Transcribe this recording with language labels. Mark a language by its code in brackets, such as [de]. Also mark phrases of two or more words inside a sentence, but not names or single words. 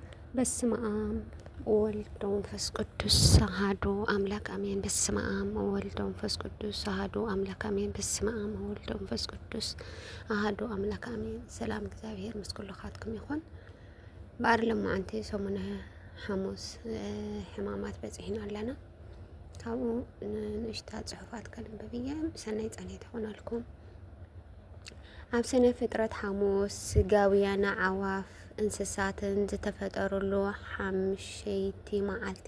[gez] በስመ አብ ወወልድ ወመንፈስ ቅዱስ አሐዱ አምላክ አሜን። በስመ አብ ወወልድ ወመንፈስ ቅዱስ አሐዱ አምላክ አሜን። በስመ አብ ወወልድ ወመንፈስ ቅዱስ አሐዱ አምላክ አሜን። [ti] ሰላም እግዚአብሔር ምስ ኩልኻትኩም ይኹን። በአርለም ማዓንቲ ሰሙነ ሐሙስ ሕማማት በፂሕና ኣለና። ካብኡ ንእሽታ ጽሑፋት ከንብብ እየ። ሰናይ ጸሎት ይኹነልኩም። ኣብ ስነ ፍጥረት ሐሙስ ስጋውያን ኣዕዋፍ እንስሳትን ዝተፈጠሩሉ ሓምሸይቲ መዓልቲ